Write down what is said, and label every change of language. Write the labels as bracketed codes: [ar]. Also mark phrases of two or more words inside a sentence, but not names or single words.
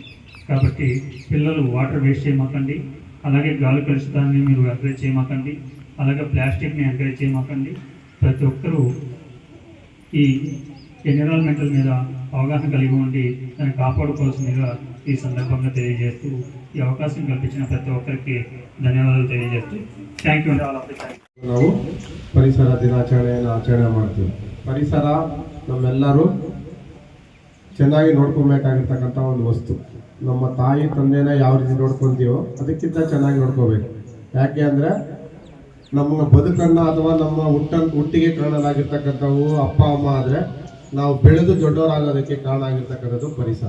[te] కాబట్టి పిల్లలు [en] water waste [te] చేయమాకండి, అలాగే గాలి కలుషితాన్ని మీరు ఎంకరేజ్ చేయమాకండి, అలాగే ప్లాస్టిక్ని ఎంకరేజ్ చేయమాకండి. ప్రతి ఒక్కరూ ఈ ఎన్విరాన్మెంటల్ మీద అవగాహన కలిగి ఉండి దాన్ని కాపాడుకోవాల్సిందిగా ఈ సందర్భంగా తెలియజేస్తూ ఈ అవకాశం కల్పించిన ప్రతి ఒక్కరికి ధన్యవాదాలు తెలియజేస్తూ [en] thank you. [kn] ನಾವು ಪರಿಸರ ದಿನಾಚರಣೆಯನ್ನು ಆಚರಣೆ ಮಾಡ್ತೀವಿ. ಪರಿಸರ ನಮ್ಮೆಲ್ಲರೂ ಚೆನ್ನಾಗಿ ನೋಡ್ಕೊಬೇಕಾಗಿರ್ತಕ್ಕಂಥ ಒಂದು ವಸ್ತು. ನಮ್ಮ ತಾಯಿ ತಂದೆನ ಯಾವ ರೀತಿ ನೋಡ್ಕೊತೀವೋ ಅದಕ್ಕಿಂತ ಚೆನ್ನಾಗಿ ನೋಡ್ಕೋಬೇಕು. ಯಾಕೆ ಅಂದರೆ ನಮ್ಮ ಬದುಕನ್ನು ಅಥವಾ ನಮ್ಮ ಹುಟ್ಟಿಗೆ ಕಾರಣಲಾಗಿರ್ತಕ್ಕಂಥವು ಅಪ್ಪ ಅಮ್ಮ ಆದರೆ ನಾವು ಬೆಳೆದು ದೊಡ್ಡವರಾಗೋದಕ್ಕೆ ಕಾರಣ ಆಗಿರ್ತಕ್ಕಂಥದ್ದು ಪರಿಸರ.